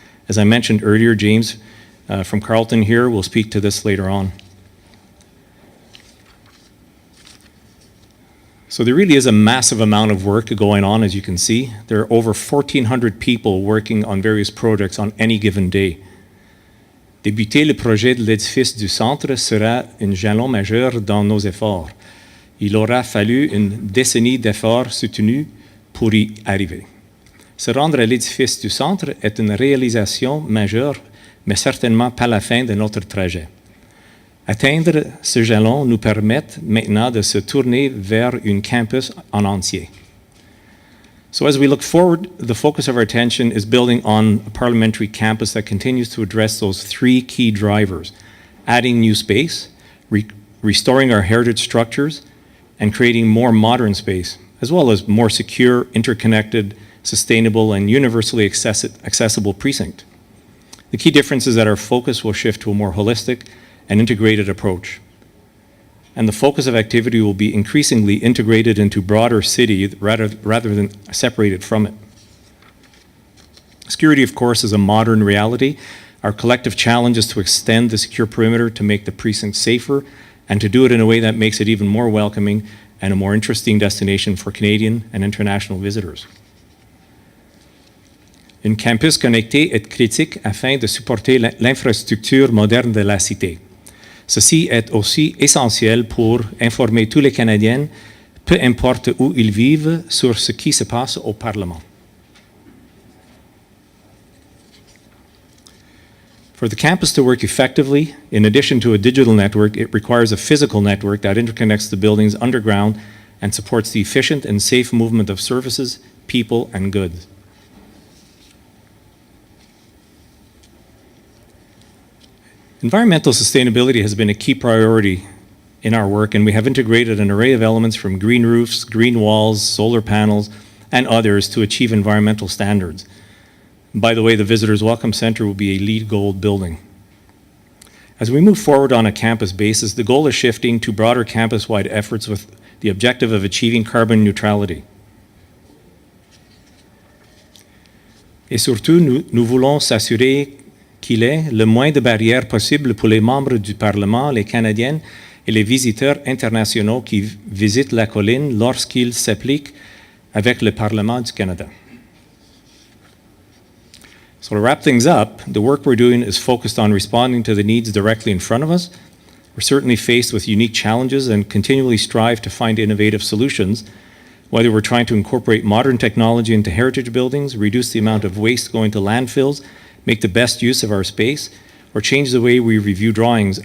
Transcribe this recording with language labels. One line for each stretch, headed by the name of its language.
English: As I mentioned earlier, James from Carleton here will speak to this later on. So there really is a massive amount of work going on, as you can see. There are over 1,400 people working on various projects on any given day.
French: Débuter le projet de l'édifice du centre sera un jalon majeur dans nos efforts. Il aura fallu une décennie d'efforts soutenus pour y arriver. Se rendre à l'édifice du centre est une réalisation majeure, mais certainement pas la fin de notre trajet. Atteindre ce jalon nous permet maintenant de se tourner vers un campus en entier.
English: So as we look forward, the focus of our attention is building on a parliamentary campus that continues to address those three key drivers: adding new space, restoring our heritage structures, and creating more modern space, as well as more secure, interconnected, sustainable, and universally accessible precinct. The key difference is that our focus will shift to a more holistic and integrated approach. And the focus of activity will be increasingly integrated into broader city rather than separated from it. Security, of course, is a modern reality. Our collective challenge is to extend the secure perimeter to make the precinct safer and to do it in a way that makes it even more welcoming and a more interesting destination for Canadian and international visitors.
French: Un campus connecté est critique afin de supporter l'infrastructure moderne de la cité. Ceci est aussi essentiel pour informer tous les Canadiens peu importe où ils vivent, sur ce qui se passe au Parlement.
English: For the campus to work effectively, in addition to a digital network, it requires a physical network that interconnects the buildings underground and supports the efficient and safe movement of services, people, and goods. Environmental sustainability has been a key priority in our work, and we have integrated an array of elements from green roofs, green walls, solar panels, and others to achieve environmental standards. By the way, the Visitors Welcome Center will be a LEED Gold building. As we move forward on a campus basis, the goal is shifting to broader campus-wide efforts with the objective of achieving carbon neutrality.
French: Et surtout, nous voulons s'assurer qu'il y ait le moins de barrières possible pour les membres du Parlement, les Canadiens et les visiteurs internationaux qui visitent la colline lorsqu'ils s'appliquent avec le Parlement du Canada.
English: So to wrap things up, the work we're doing is focused on responding to the needs directly in front of us. We're certainly faced with unique challenges and continually strive to find innovative solutions, whether we're trying to incorporate modern technology into heritage buildings, reduce the amount of waste going to landfills, make the best use of our space, or change the way we review drawings.